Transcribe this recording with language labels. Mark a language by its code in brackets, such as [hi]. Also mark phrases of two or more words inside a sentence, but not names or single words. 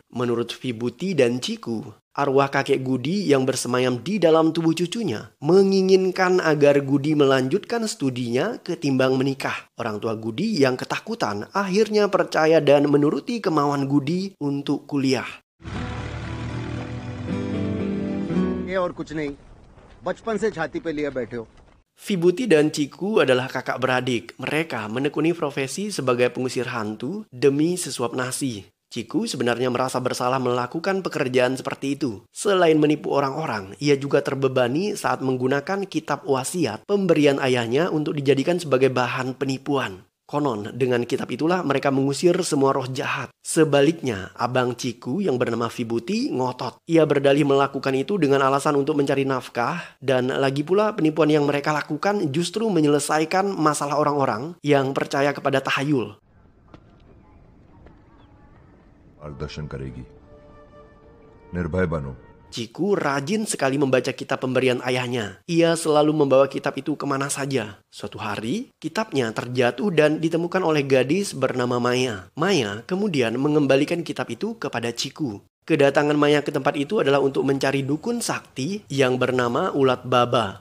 [id] Menurut Vibhuti dan Chiku, arwah kakek Gudi yang bersemayam di dalam tubuh cucunya menginginkan agar Gudi melanjutkan studinya ketimbang menikah. Orang tua Gudi yang ketakutan akhirnya percaya dan menuruti kemauan Gudi untuk kuliah. [hi] ये और कुछ नहीं, बचपन से छाती पे लिए बैठे हो. [id] Vibhuti dan Chiku adalah kakak beradik. Mereka menekuni profesi sebagai pengusir hantu demi sesuap nasi. Chiku sebenarnya merasa bersalah melakukan pekerjaan seperti itu. Selain menipu orang-orang, ia juga terbebani saat menggunakan kitab wasiat pemberian ayahnya untuk dijadikan sebagai bahan penipuan. Konon, dengan kitab itulah mereka mengusir semua roh jahat. Sebaliknya, abang Chiku yang bernama Vibhuti ngotot. Ia berdalih melakukan itu dengan alasan untuk mencari nafkah. Dan lagi pula penipuan yang mereka lakukan justru menyelesaikan masalah orang-orang yang percaya kepada tahayul. [hi] मार्गदर्शन करेगी निर्भय बनो. [id] Chiku rajin sekali membaca kitab pemberian ayahnya. Ia selalu membawa kitab itu kemana saja. Suatu hari, kitabnya terjatuh dan ditemukan oleh gadis bernama Maya. Maya kemudian mengembalikan kitab itu kepada Chiku. Kedatangan Maya ke tempat itu adalah untuk mencari dukun sakti yang bernama Ulat Baba.